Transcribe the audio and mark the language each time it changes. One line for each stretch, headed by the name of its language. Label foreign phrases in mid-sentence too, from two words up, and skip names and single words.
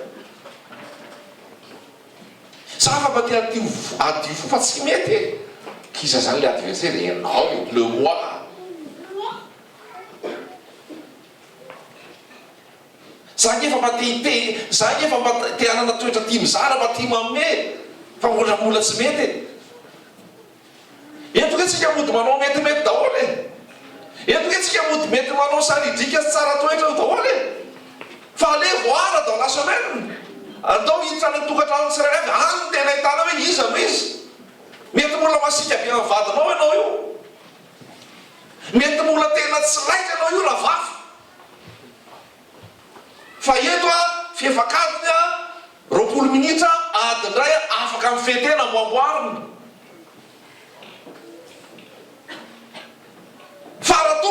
Malagasy: sa fa mba te adio fo fa tsy mety kiza zany le adversaire ianao le moi zany efa mba te hanana toetra tia mizara mba tia manome fa mbola tsy mety eto hoe tsika mody manao metimety daholy eto hoe tsika mody mety manao saridrika sy tsara toetra io daholy fa ale voara
French: dans la semaine
Malagasy: andao hiditra ny tokantrano tsirairay any tena hitana hoe iza no izy mety mola masika be amin'ny vadinao ianao io mety mola tena tsy laika anao io ravafy fa eto a fiefakadiny a 20 minitra adindray afaka amin'ny fetena mboamboarina fa